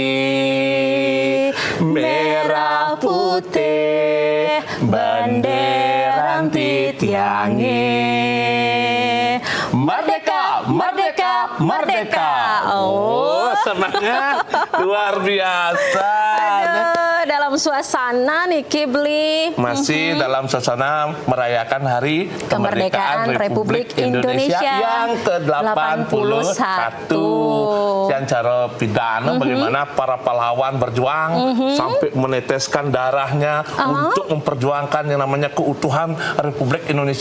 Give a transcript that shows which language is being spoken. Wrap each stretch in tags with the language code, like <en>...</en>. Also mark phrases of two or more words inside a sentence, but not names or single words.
<id>Merah putih bendera titiange. Merdeka, merdeka, merdeka. Oh, semangat luar biasa. Aduh, dalam suasana Niki Bli Masih dalam suasana merayakan Hari Kemerdekaan Republik Indonesia yang ke-81. Yang cara pidana bagaimana para pahlawan berjuang sampai meneteskan darahnya untuk memperjuangkan yang namanya keutuhan Republik Indonesia.</id>